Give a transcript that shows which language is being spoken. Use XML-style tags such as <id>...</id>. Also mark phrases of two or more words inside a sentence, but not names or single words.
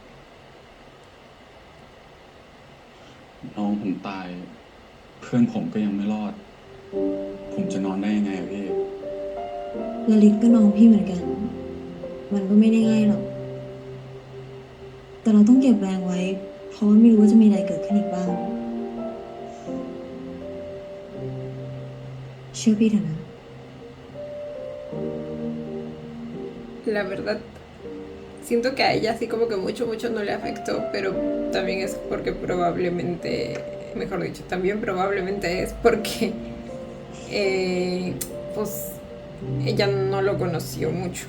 <th>น้องผมตาย เพื่อนผมก็ยังไม่รอด ผมจะนอนได้ยังไงอะพี่ ละลิศก็น้องพี่เหมือนกัน มันก็ไม่ได้ง่ายหรอก แต่เราต้องเก็บแรงไว้ เพราะว่าไม่รู้ว่าจะมีอะไรเกิดขึ้นอีกบ้าง เชื่อพี่เถอะนะ</th> <es>La verdad, siento que a ella sí como que mucho no le afectó, pero también es porque probablemente, mejor dicho, también probablemente es porque pues ella no lo conoció mucho.</es>